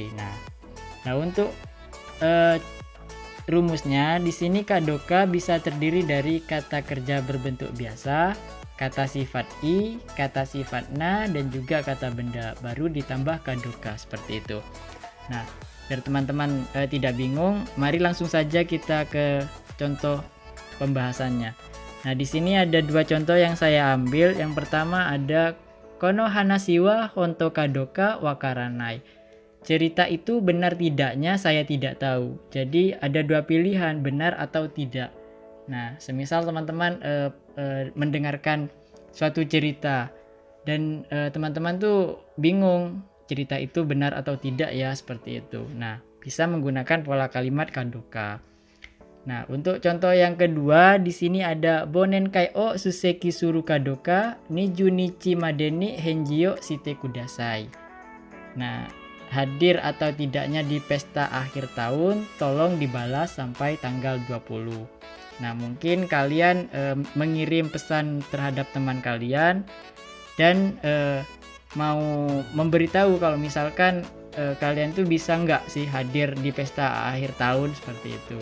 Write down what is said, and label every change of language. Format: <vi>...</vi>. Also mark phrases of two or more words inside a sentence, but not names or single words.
<id>Nah untuk rumusnya di sini kadoka bisa terdiri dari kata kerja berbentuk biasa, kata sifat i, kata sifat na, dan juga kata benda baru ditambah kadoka seperti itu. Nah, biar teman-teman tidak bingung, mari langsung saja kita ke contoh pembahasannya. Nah, di sini ada dua contoh yang saya ambil. Yang pertama ada</id> <ja>この話は本当かどうか分からない.</ja> <id>Cerita itu benar tidaknya saya tidak tahu. Jadi ada dua pilihan, benar atau tidak. Nah, semisal teman-teman mendengarkan suatu cerita dan teman-teman tuh bingung cerita itu benar atau tidak ya, seperti itu. Nah, bisa menggunakan pola kalimat kadoka. Nah, untuk contoh yang kedua di sini ada</id> <ja>忘年会をすせきするかどうか二十日までに返事をしてください.</ja> <id>Nah, hadir atau tidaknya di pesta akhir tahun tolong dibalas sampai tanggal 20. Nah, mungkin kalian mengirim pesan terhadap teman kalian dan mau memberitahu kalau misalkan kalian tuh bisa nggak sih hadir di pesta akhir tahun seperti itu.</id>